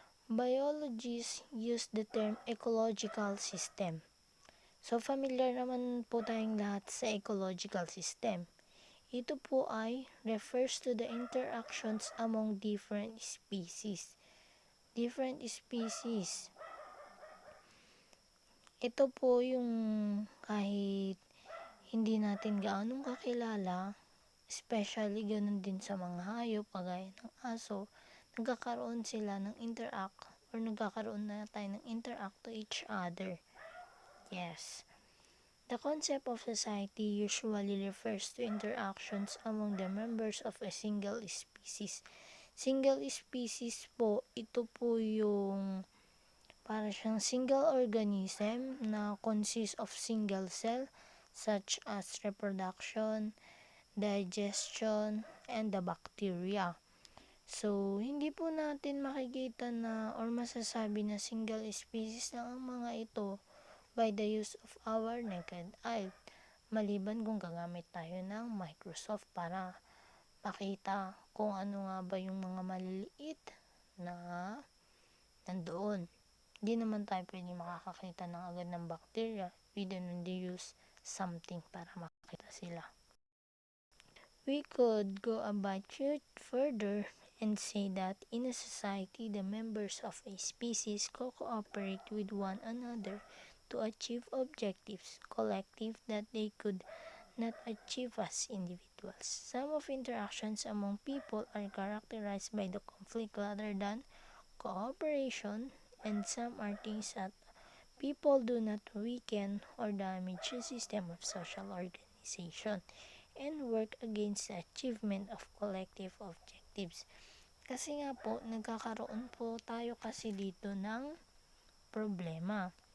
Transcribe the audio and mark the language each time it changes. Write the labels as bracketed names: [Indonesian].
[English] Biologists use the term ecological system. [Filipino] So, familiar naman po tayong lahat sa ecological system. Ito po ay [English] refers to the interactions among different species. Different species. [Filipino] Ito po yung kahit hindi natin gaanong kakilala, especially ganun din sa mga hayop, kagaya ng aso, nagkakaroon sila ng interact or nagkakaroon na tayo ng interact [English] to each other. Yes. The concept of society usually refers to interactions among the members of a single species. Single species po, [Filipino] ito po yung para siyang [English] single organism na consists of single cell such as reproduction, digestion, and the bacteria. [Filipino] So, hindi po natin makikita na or masasabi na single species lang ang mga ito [English] by the use of our naked eye. [Filipino] Maliban kung gagamit tayo ng Microsoft para pakita kung ano nga ba yung mga maliliit na nandoon. Hindi naman tayo pwede makakakita ng agad ng bacteria. [English] We don't use something [Filipino] para makita sila. [English] We could go a bit further and say that in a society, the members of a species cooperate with one another to achieve objectives collective that they could not achieve as individuals. Some of interactions among people are characterized by the conflict rather than cooperation, and some are things that people do not weaken or damage the system of social organization and work against the achievement of collective objectives. [Filipino] Kasi nga po, nagkakaroon po tayo kasi dito ng problema.